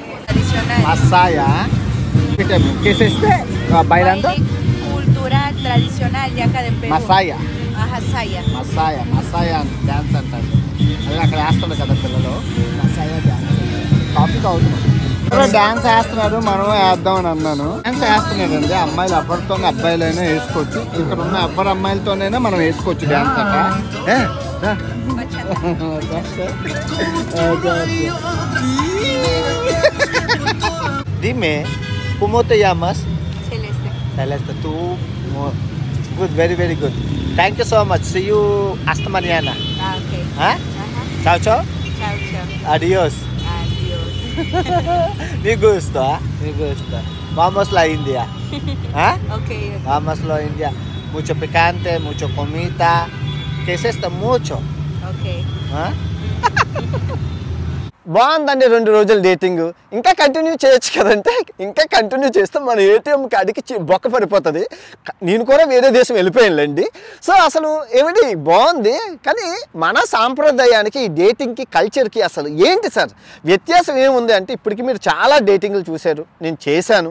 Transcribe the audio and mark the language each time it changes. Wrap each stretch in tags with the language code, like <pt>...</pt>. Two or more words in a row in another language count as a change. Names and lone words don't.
<te>మసాయా కేసేస్తే బయలంతా మసాయా డ్యాన్స్ అంటారు. అదే అక్కడ వేస్తుంది కదా పిల్లలు, మసాయా డ్యాన్స్. టాపిక్ అవుతున్నాం, డ్యాన్స్ వేస్తున్నారు, మనం వేద్దామని అన్నాను. డ్యాన్స్ వేస్తున్నారండి అమ్మాయిలు. ఎవరితో అబ్బాయిలైనా వేసుకోవచ్చు, ఇక్కడ ఉన్న ఎవరి అమ్మాయిలతోనైనా మనం వేసుకోవచ్చు డ్యాన్స్ అట.</te> <es>Dime, ¿cómo te llamas? Celeste. Tú,</es> <en>good, very, very good. Thank you so much. See you</en> <es>hasta mañana.</es> <en>Okay.</en> <es>¿Ah? Chao. Ciao. Adiós. Me gusta. Vamos la India. ¿Ah? Okay. Vamos la India. Mucho picante, mucho comida. ¿Qué es esto? Mucho. Okay.</es> <te>¿Ah? బాగుందండి 2 రోజులు డేటింగ్. ఇంకా కంటిన్యూ చేయొచ్చు కదంటే, ఇంకా కంటిన్యూ చేస్తే మన ఏటీఎం కార్డుకి బొక్క పడిపోతుంది. నేను కూడా వేరే దేశం వెళ్ళిపోయానులేండి. సో అసలు ఏమిటి బాగుంది, కానీ మన సాంప్రదాయానికి ఈ డేటింగ్కి కల్చర్కి అసలు ఏంటి సార్ వ్యత్యాసం ఏముంది అంటే, ఇప్పటికి మీరు చాలా డేటింగ్లు చూశారు, నేను చేశాను.</te>